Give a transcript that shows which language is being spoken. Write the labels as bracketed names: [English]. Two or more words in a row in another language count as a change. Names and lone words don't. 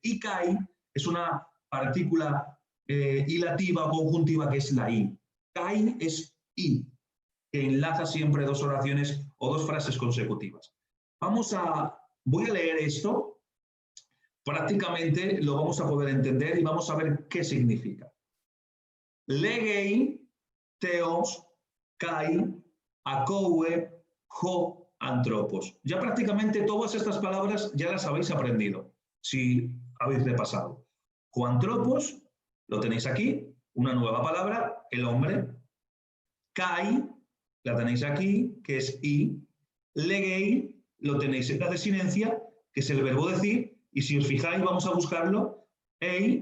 [Spanish] Y kai es una partícula hilativa o conjuntiva que es la i. Kai es i, que enlaza siempre dos oraciones o dos frases consecutivas. Voy a leer esto, prácticamente lo vamos a poder entender y vamos a ver qué significa. [Greek] Λέγει, θεός, καί, ἀκούει, ὁ, ἄνθρωπος. [Spanish] Ya prácticamente todas estas palabras ya las habéis aprendido, si habéis repasado. Joantropos, lo tenéis aquí, una nueva palabra, el hombre. Kai, la tenéis aquí, que es i. Legei, lo tenéis en la desinencia, que es el verbo decir, y si os fijáis, vamos a buscarlo, ei.